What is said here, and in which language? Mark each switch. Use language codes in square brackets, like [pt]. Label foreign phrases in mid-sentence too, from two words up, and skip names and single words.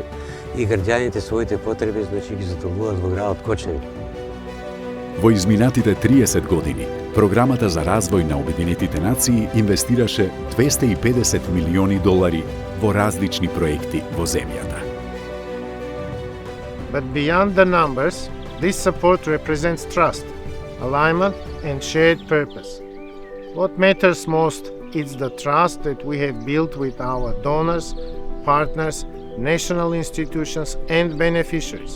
[mk] И граѓаните своите потреби значи ги задоволуваат во градот Кочани. Во изминатите 30 години, Програмата за развој на Обединетите нации инвестираше $250 милиони во различни проекти во земјата. [en] But beyond the numbers, this support represents trust, alignment, and shared purpose. What matters most is the trust that we have built with our donors, partners, national institutions, and beneficiaries.